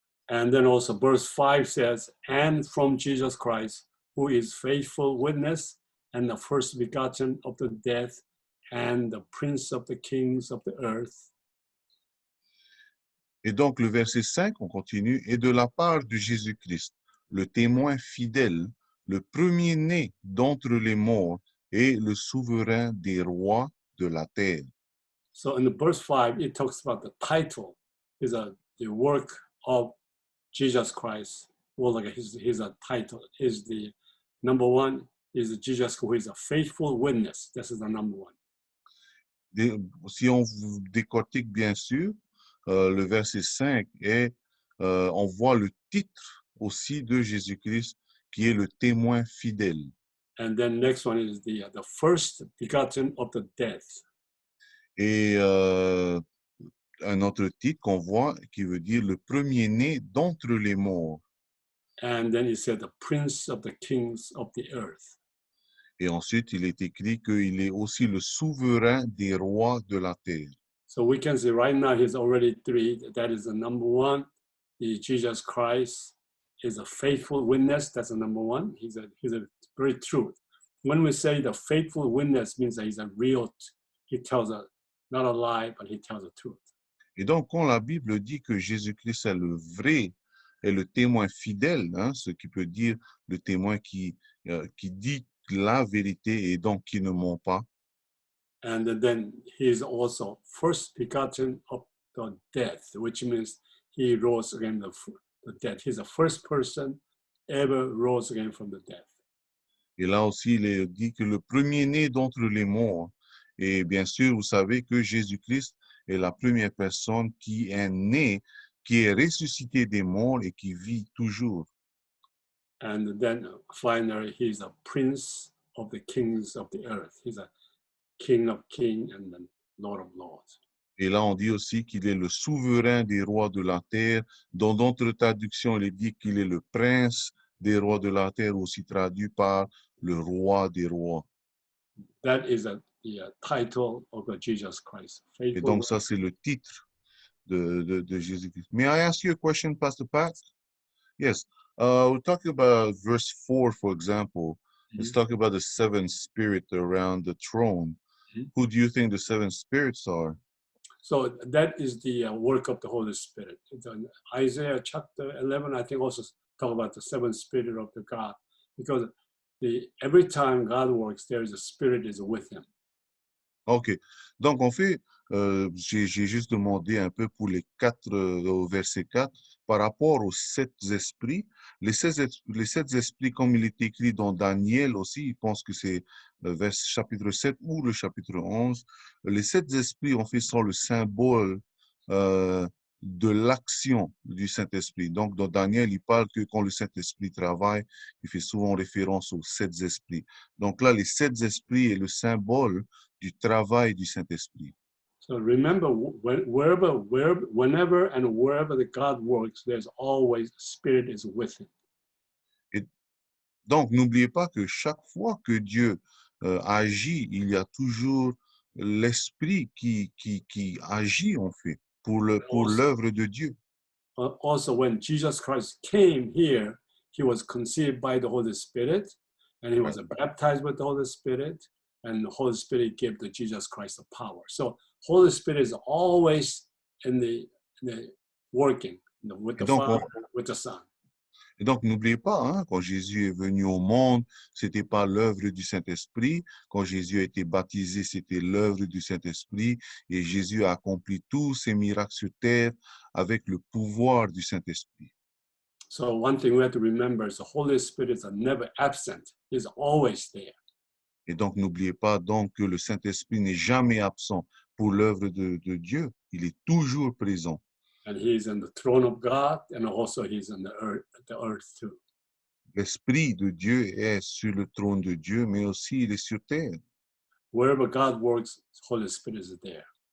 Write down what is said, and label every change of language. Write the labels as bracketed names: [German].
[English] And then also verse 5 says, and from Jesus Christ, who is faithful witness and the first begotten of the dead and the prince of the kings of the earth. [French] Et donc, le verset 5, on continue, et de la part de Jésus-Christ, le témoin fidèle, le premier-né d'entre les morts et le souverain des rois de la terre. [English] So in the verse 5, it talks about the title, is the work of Jesus Christ. Well, like his a title is the number 1 is Jesus who is a faithful witness. This is the number 1. [French] Si on décortique bien sûr, le verset 5 et on voit le titre aussi de Jésus-Christ qui est le témoin fidèle. [English] And then next one is the first begotten of the dead. [French] Et un autre titre qu'on voit qui veut dire le premier-né d'entre les morts. [English] And then it said the prince of the kings of the earth. [French] Et ensuite, il est écrit qu'il est aussi le souverain des rois de la terre. [English] So we can see right now he's already 3. That is the number 1. Jesus Christ is a faithful witness. That's the number 1. He's a very truth. When we say the faithful witness means that he's a real, he tells not a lie, but he tells the truth. [French] Et donc, quand la Bible dit que Jésus-Christ est le vrai, est le témoin fidèle, hein, ce qui peut dire le témoin qui dit la vérité et donc qui ne ment pas. [English] And then he is also first begotten of the dead, which means he rose again from the dead. He's the first person ever rose again from the dead. [French] Et là aussi, il est dit que le premier-né d'entre les morts. Et bien sûr, vous savez que Jésus-Christ est la première personne qui est née, qui est ressuscité des morts et qui vit toujours. [English] And then finally, he's a prince of the kings of the earth. He's a king of kings and the Lord of lords. [French] Et là, on dit aussi qu'il est le souverain des rois de la terre. Dans d'autres traductions, il est dit qu'il est le prince des rois de la terre, aussi traduit par le roi des rois. [English] That is the title of Jesus Christ. [French] Et donc, ça, c'est le titre de Jésus-Christ. [English] May I ask you a question, Pastor Pat? Yes. We're talking about verse 4, for example. It's Mhm. talking about the seven spirits around the throne. Mhm. Who do you think the seven spirits are? So that is the work of the Holy Spirit. In Isaiah chapter 11, I think also talk about the seven spirit of the God, because every time God works, there is a spirit is with him. OK. [French] Donc, en fait, j'ai juste demandé un peu pour les quatre, au verset 4, par rapport aux sept esprits. Les sept esprits, comme il est écrit dans Daniel aussi, il pense que c'est chapitre 7 ou le chapitre 11. Les sept esprits, en fait, sont le symbole de l'action du Saint-Esprit. Donc, dans Daniel, il parle que quand le Saint-Esprit travaille, il fait souvent référence aux sept esprits. Donc là, les sept esprits est le symbole du travail du Saint-Esprit. [English] So remember, whenever and wherever the God works, there's always spirit is with him. [French] Et donc, n'oubliez pas que chaque fois que Dieu agit, il y a toujours l'Esprit qui agit, en fait, pour l'œuvre de Dieu. [English] Also, when Jesus Christ came here, he was conceived by the Holy Spirit, and he was baptized with the Holy Spirit, and the Holy Spirit gave to Jesus Christ the power. So, Holy Spirit is always in the working with the [French] Donc, [English] Father, with the Son. [French] Et donc, n'oubliez pas, hein, quand Jésus est venu au monde, c'était pas l'œuvre du Saint-Esprit. Quand Jésus a été baptisé, c'était l'œuvre du Saint-Esprit. Et Jésus a accompli tous ses miracles sur terre avec le pouvoir du Saint-Esprit. [English] So one thing we have to remember is the Holy Spirit is never absent. He's always there. [French] Et donc, n'oubliez pas donc que le Saint-Esprit n'est jamais absent pour l'œuvre de Dieu. Il est toujours présent. [English] And he's in the throne of God, and also he's on the earth too. [French] L'Esprit de Dieu est sur le trône de Dieu, mais aussi il est sur terre. [English] Wherever God works, Holy Spirit is there.